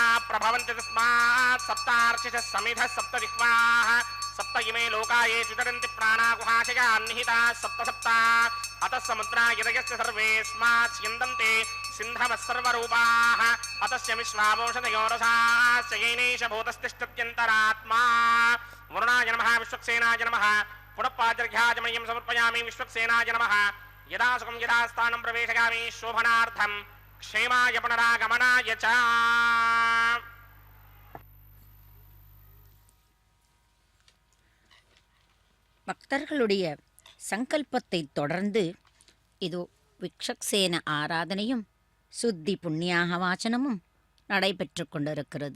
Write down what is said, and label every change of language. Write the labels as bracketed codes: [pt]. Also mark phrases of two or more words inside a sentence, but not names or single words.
[sa] प्रभवन्ति तस्मात् सप्तार्चिषः समिधः सप्त जिह्वाः सप्त इमे लोकाये चितरन्ति प्राणा गुहाशयान् निहिताः सप्त सप्ता अतः समुद्रा यदयस्य सर्वेऽस्मात् स्यन्दन्ते सिन्धवः सर्वरूपाः अतस्य विश्वावोषधयो रसाश्च येनेश भूतस्तिष्ठत्यन्तरात्मा वरुणाय नमः विश्वक्सेनाय नमः पुनःपाजर्घ्याजमयं समर्पयामि विश्वक्सेनाय नमः यदा सुखं यदा स्थानं प्रवेशयामि शोभनार्थं क्षेमाय पुनरागमनाय च [ta] பக்தர்களுடைய சங்கல்பத்தை தொடர்ந்து இதோ விக்ஷக்சேன ஆராதனையும் சுத்தி புண்ணியாக வாசனமும் நடைபெற்று கொண்டிருக்கிறது.